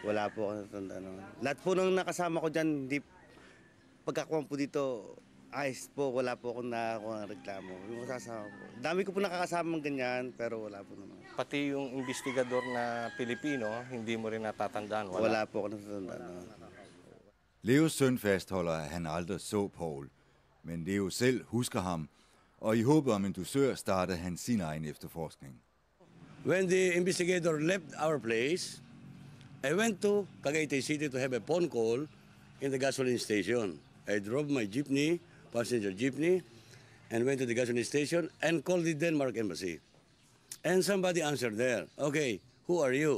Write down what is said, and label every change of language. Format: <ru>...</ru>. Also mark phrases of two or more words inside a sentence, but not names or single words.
<tl>Wala po ako natatandaan noon. Lahat po nang nakasama ko dyan, pagkakuha po dito, ayos po, wala po akong nakakuha ng reklamo. Yung kasama po. Dami ko po nakakasama ng ganyan, pero wala po naman. Pati yung investigador na Pilipino, hindi mo rin natatandaan? Wala po ako natatandaan.</tl> <da>Leos søn fastholder, at han aldrig så Paul, men Leo selv husker ham, og i håbet om en dusør startede han sin egen efterforskning.</da> <en>When the investigator left our place, I went to Cagayan City to have a phone call in the gasoline station. I drove my jeepney, passenger jeepney, and went to the gasoline station and called the Denmark embassy. And somebody answered there, okay, who are you?</en>